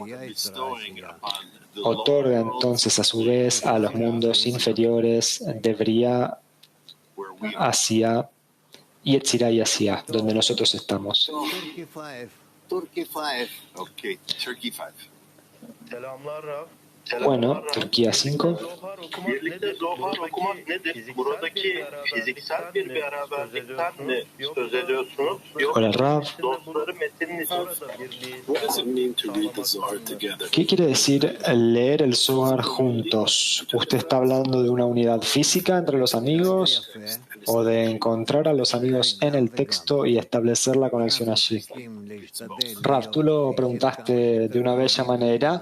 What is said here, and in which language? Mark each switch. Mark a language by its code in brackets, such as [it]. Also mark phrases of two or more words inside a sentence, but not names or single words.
[es] otorga entonces a su vez a los mundos inferiores de Briah, Asia, Yetzirah y Asia, donde nosotros estamos. Bueno, Turquía 5. [tr] Birlikte Zohar okumak nedir? Buradaki fiziksel bir beraberlikten mi söz ediyorsunuz? [es] Hola, Rav. [tr] Dostları metin [es] ¿Qué quiere decir leer el Zohar juntos? ¿Usted está hablando de una unidad física entre los amigos o de encontrar a los amigos en el texto y establecer la conexión allí? Rav, tú lo preguntaste de una bella manera.